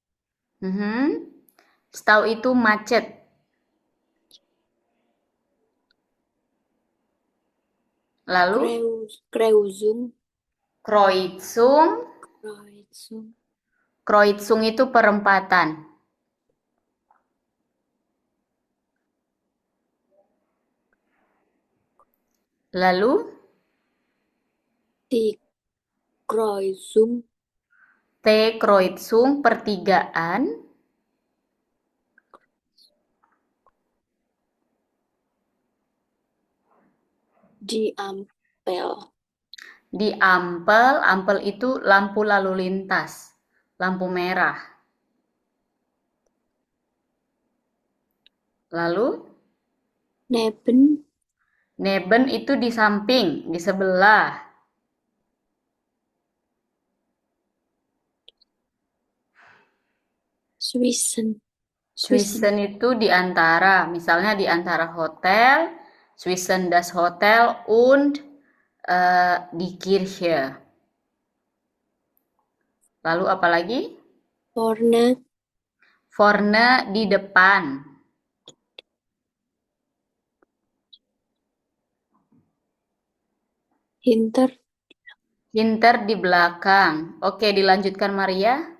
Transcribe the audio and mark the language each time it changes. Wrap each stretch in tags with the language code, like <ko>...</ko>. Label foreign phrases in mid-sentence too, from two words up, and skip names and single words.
<id>Stau itu macet. Lalu?</id> <de>Kreuzung, Kreuzung. Kreuzung,</de> <id>Kreuzung itu perempatan. Lalu?</id> <de>die Kreuzung,</de> <id>T. Kreuzung pertigaan.</id> <de>die Ampel,</de> <id>Di ampel, ampel itu lampu lalu lintas, lampu merah. Lalu,</id> <de>neben,</de> <id>neben itu di samping, di sebelah.</id> <de>Swissen,</de> <id>Swissen itu di antara, misalnya di antara hotel,</id> <de>Swissen das Hotel und die Kirche.</de> <id>Lalu apalagi?</id> <de>vorne,</de> <id>Vorne di depan.</id> <de>hinter,</de> <id>Hinter di belakang. Oke, dilanjutkan Maria.</id>